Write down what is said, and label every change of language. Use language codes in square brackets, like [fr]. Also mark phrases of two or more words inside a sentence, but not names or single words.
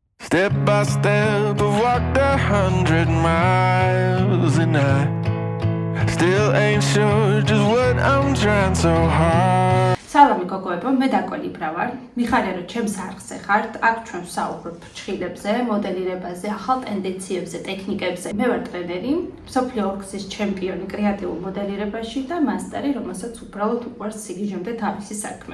[en] Step by step, I've walked 100 miles and I still ain't sure just what I'm trying so hard. [ka] Salami გოგოებო, მე დაკოლიბრა ვარ. მიხარია რომ ჩემს არხზე ხართ, აქ ჩვენ ვსაუბრობ ფრჩხილებზე, მოდელირებაზე, ახალ ტენდენციებზე, ტექნიკებზე. მე ვარ ტრენერი, მსოფლიო ორგზის ჩემპიონი კრეატიულ მოდელირებაში და მასტერი, რომელსაც უბრალოდ უყვარს სიგიჟემდე თავისი საქმე.